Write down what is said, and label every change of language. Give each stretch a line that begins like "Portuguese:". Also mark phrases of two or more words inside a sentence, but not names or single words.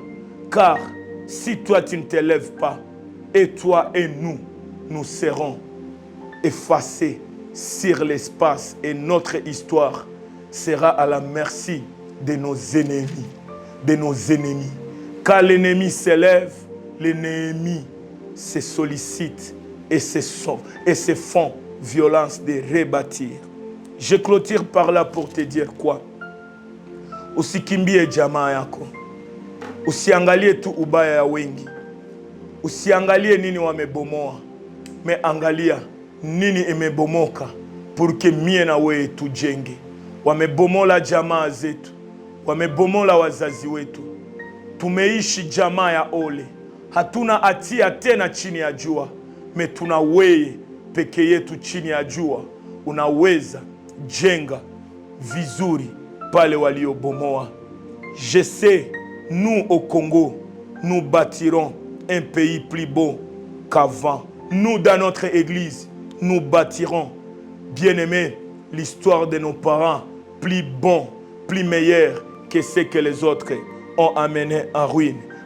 French: Car si toi tu ne te lèves pas, et toi et nous serons effacés sur l'espace et notre histoire sera à la merci de nos ennemis. De nos ennemis. Quand l'ennemi s'élève, l'ennemi se sollicite et se font violence de rebâtir. Je clôture par là pour te dire quoi?
Swahili: Usikimbie jamaa yako. Usiangalie tu ubaya ya wengi. Usiangalie nini wamebomoa. Me angalia nini imebomoka
French: pour que
Swahili: mie na wewe tujenge. Wamebomola jamaa zetu. Wamebomola wazazi wetu. Tumeishi jamaa ya ole. Hatuna hatia tena chini ya jua. Me tuna wewe peke yetu chini ya jua. Unaweza jenga vizuri pale waliobomoa.
French: Je sais, nous au Congo, nous bâtirons un pays plus beau qu'avant. Nous, dans notre église, nous bâtirons, bien-aimés, l'histoire de nos parents plus bon, plus meilleur que ce que les autres ont amené en ruine.